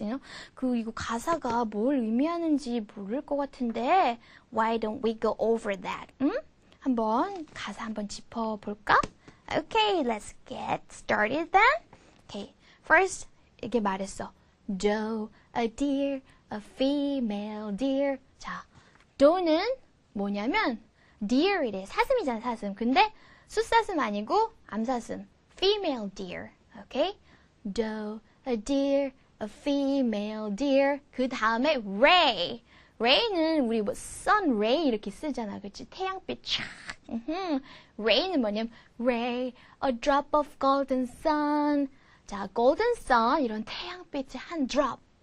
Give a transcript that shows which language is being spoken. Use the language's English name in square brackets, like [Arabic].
[Korean] 이거 가사가 뭘 의미하는지 모를 것 같은데, [English] why don't we go over that? [Korean] 가사 한번 짚어볼까? [English] Okay, let's get started then. Okay, first, [Korean] 이게 말했어. [English] Doe, a deer, a female deer. [Korean] 자, doe는 뭐냐면, deer이래. 사슴이잖아, 사슴. 근데 숫사슴 아니고 암사슴. [English] female deer. Okay? Doe, a deer, a female deer. [Korean] 그 다음에 ray. ray는 우리 sun ray 이렇게 쓰잖아. 그치? 태양빛 촥. ray는 뭐냐면 [English] ray, a drop of golden sun. [Korean] 자, golden sun 이런 태양빛의 한 drop.